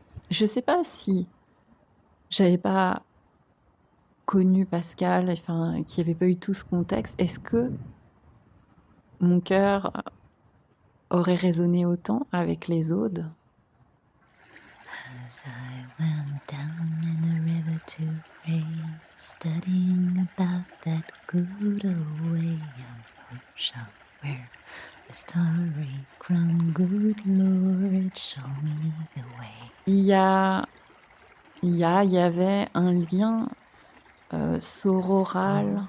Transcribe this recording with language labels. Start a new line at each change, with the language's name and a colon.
French: Je sais pas si j'avais pas connu Pascal, enfin, qu'il n'y avait pas eu tout ce contexte, est-ce que mon cœur aurait résonné autant avec les odes?
English: As I went down in the river to pray, studying about that good old way, I'm shall wear a starry crown, good Lord, show me the way.
French: Il y avait un lien sororal,